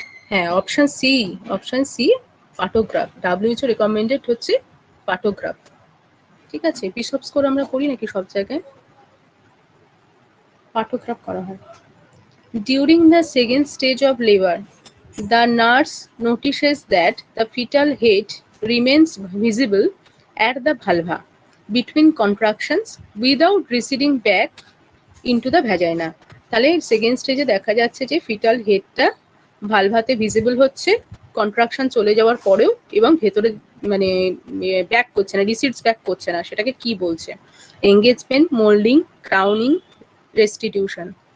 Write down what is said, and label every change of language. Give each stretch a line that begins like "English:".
Bangla: হ্যাঁ, option C পাটোগ্রাফ। WHO recommended হচ্ছে পাটোগ্রাফ। ঠিক আছে, বিশপ স্কোর আমরা করি নাকি সব জায়গায়? পাটোগ্রাফ করা হয়।
English: During the second stage of labor, the nurse notices that the fetal head remains visible at the vulva between contractions without receding back into the vagina.
Bangla: তাহলে সেকেন্ড স্টেজে দেখা যাচ্ছে যে ফিটাল হেডটা ভালভাতে ভিজিবল হচ্ছে কন্ট্রাকশন চলে যাওয়ার পরেও, এবং ভেতরে মানে ব্যাক করছে না, রিসিডস ব্যাক করছে না। সেটাকে কি বলছে?
English: Engagement, moulding, crowning, restitution.